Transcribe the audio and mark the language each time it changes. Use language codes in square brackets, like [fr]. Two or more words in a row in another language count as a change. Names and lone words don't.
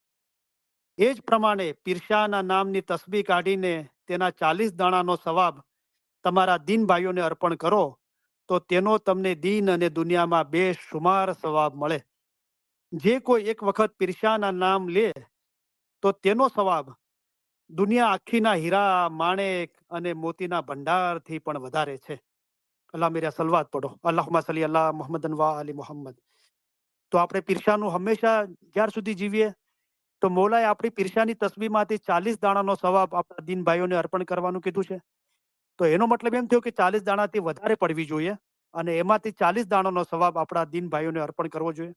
[gu] એ જ પ્રમાણે પીરશાના નામની તસ્બી કાઢીને તેના 40 દાણાનો સવાબ તમારા દીન ભાઈઓને અર્પણ કરો, તો તેનો તમને દીન અને દુનિયામાં બેશુમાર સવાબ મળે. જે કોઈ એક વખત પીરશાના નામ લે તો તેનો સવાબ દુનિયા આખીના હીરા, માણેક અને મોતીના ભંડારથી પણ વધારે છે. [ur] اللہ میرا صلوات پڑھو. [ar] اللهم صل على محمد و آل محمد. [gu] તો આપણે પીરસાનું હંમેશા જ્યાર સુધી જીવીએ, તો મૌલાએ આપણી પીરસાની તસ્બીહમાંથી 40 દાણાનો સવાબ આપણા દીન ભાઈઓને અર્પણ કરવાનું કીધું છે. તો એનો મતલબ એમ થયો કે 40 દાણાથી વધારે પડવી જોઈએ અને એમાંથી 40 દાણાનો સવાબ આપણા દીન ભાઈઓને અર્પણ કરવો જોઈએ.